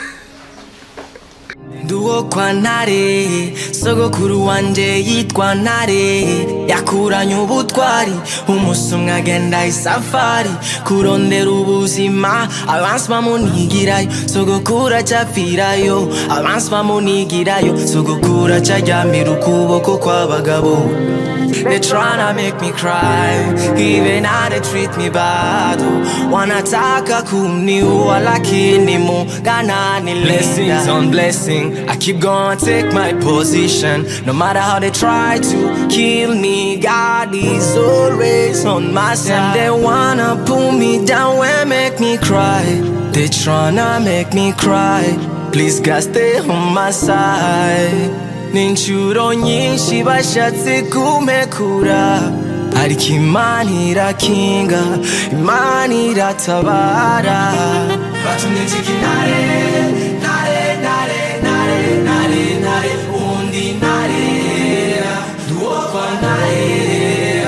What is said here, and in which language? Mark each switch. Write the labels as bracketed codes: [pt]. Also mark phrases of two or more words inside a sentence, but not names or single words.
[rn] Nduwo kwa Ntare, sogokuru wanje yitwa Ntare, yakuranye ubutwari, umunsi umwe agenda isafari, kurondera ubuzima, abansi bamunigirayo, sogokuru acapfirayo, abansi bamunigirayo, sogokuru acaryamira ukuboko kw'abagabo. [en] They tryna make me cry, even how they treat me bad. [sw] Wanataka kuniua lakini Mungu ananilinda. [en] Blessings on blessing, I keep going, take my position. No matter how they try to kill me, God is always on my side. They wanna pull me down and make me cry. They tryna make me cry. Please God stay on my side. [rn] Ninshuro nyinshi bashatse kumekura, ariko Imana irakinga, Imana iratabara. Batumye nshika Ntare, Ntare, Ntare, Ntare, Ntare, Ntare, undi Ntare, nduwo kwa Ntare.